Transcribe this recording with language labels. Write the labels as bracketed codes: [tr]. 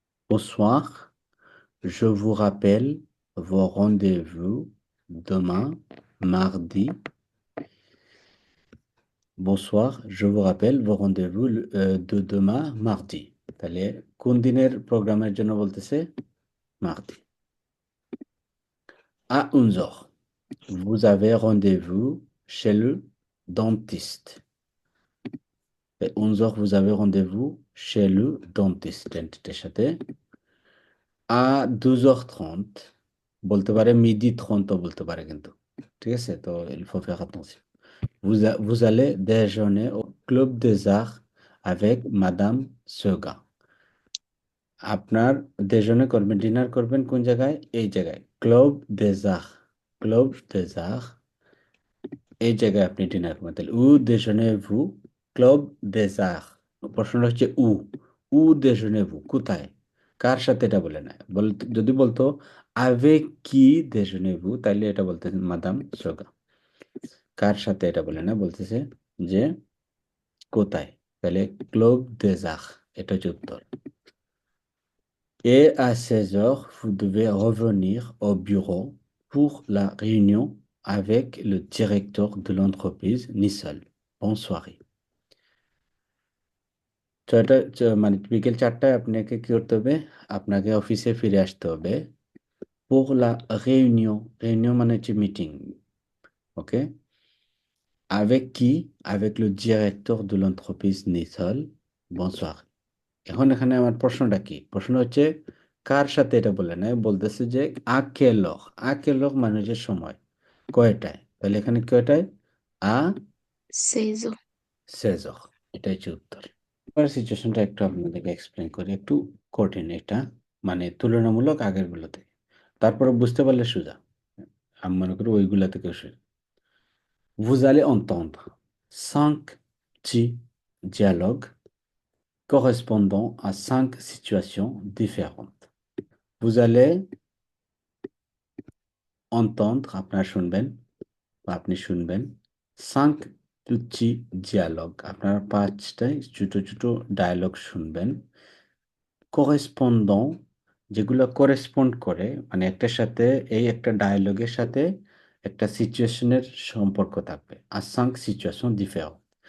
[fr] Bonsoir, je vous rappelle vos rendez-vous demain, mardi. Bonsoir, je vous rappelle vos rendez-vous de demain, mardi. [bn] তাহলে কোন দিনের প্রোগ্রামের জন্য বলতেছে? [fr] Mardi. À 11h, vous avez rendez-vous chez le dentiste. À 11h, vous avez rendez-vous chez le dentiste. [bn] ডেন্টিস্টের সাথে। À 12h30, বলতে পারে midi 30 বলতে পারে কিন্তু। ঠিক আছে? [fr] তো il faut faire attention. Vous allez déjeuner au Club des Arts avec Madame Soga. [bn] আপনার déjeuner করবেন, ডিনার করবেন কোন জায়গায়? এই জায়গায়, Club des Arts. Club des Arts, এই জায়গায় আপনি ডিনার করবেন। [fr] তাহলে où déjeunez-vous? Club des Arts। [bn] প্রশ্নটা হচ্ছে [fr] où déjeunez-vous, [bn] কোথায়, কার সাথে, এটা বলে না। যদি বলতো [fr] avec qui déjeunez-vous, [bn] তাহলে এটা বলতেছেন মাদাম সোগা। কার সাথে এটা বলে না, বলতেছে যে কোথায়, তাহলে ক্লোব des Arts, এটা হচ্ছে উত্তর। [fr] Et à 16h, vous devez revenir au bureau pour la réunion avec le directeur de l'entreprise Nisol. Bonne soirée. [bn] মানে বিকেল 4টায় আপনাকে কি করতে হবে? আপনাকে অফিসে ফিরে আসতে হবে। [fr] pour la réunion, [bn] réunion মানে হচ্ছে মিটিং, ওকে। [fr] avec qui? avec le directeur de l'entreprise Nisol. [bn] Bonsoir. এখন এখানে আমার প্রশ্নটা কি? প্রশ্ন হচ্ছে কার সাথে, এটা বলে না, বলতেছে যে আকেলক মানে হচ্ছে সময়, কয়টায়। তাহলে এখানে কয়টায়? আ [fr] 16 heures. [bn] 16h, এটাই হচ্ছে উত্তর। এবার সিচুয়েশনটা একটু আপনাদেরকে এক্সপ্লেন করি, একটু কঠিন এটা, মানে তুলনামূলক আগের গুলো থেকে। তারপরে বুঝতে পারলে সোজা, আমি মনে করি ওইগুলা থেকে সোজা। [fr] Vous allez entendre, 5 petits dialogues correspondant à 5 situations différentes. Vous allez entendre, [bn] আপনারা শুনবেন বা আপনি শুনবেন [fr] 5 petits dialogues. [bn] আপনারা 5টাই ছোট ছোট ডায়ালগ শুনবেন correspondant যেগুলো করেসপন্ড করে মানে একটার সাথে এই একটা ডায়ালগের সাথে একটা সিচুয়েশনের সম্পর্ক থাকবে আর 5 সিচুয়েশন différentes.